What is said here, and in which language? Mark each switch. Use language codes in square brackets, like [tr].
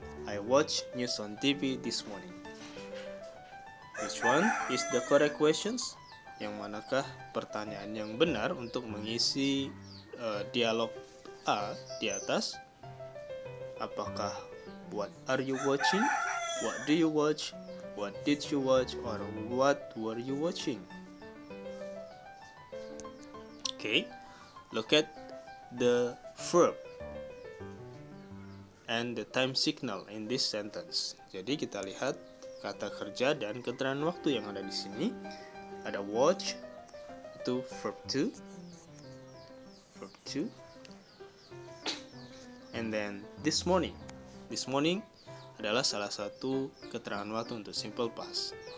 [en] I watch news on TV this morning. Which one is the correct questions? [id] Yang manakah pertanyaan yang benar untuk mengisi dialog A di atas? Apakah [en] what are you watching? What do you watch? What did you watch? Or what were you watching? Okay, look at the verb and the time signal in this sentence. [id] Jadi kita lihat kata kerja dan keterangan waktu yang ada di sini. Ada watch, itu verb to, [en] and then this morning [id] adalah salah satu keterangan waktu untuk simple past.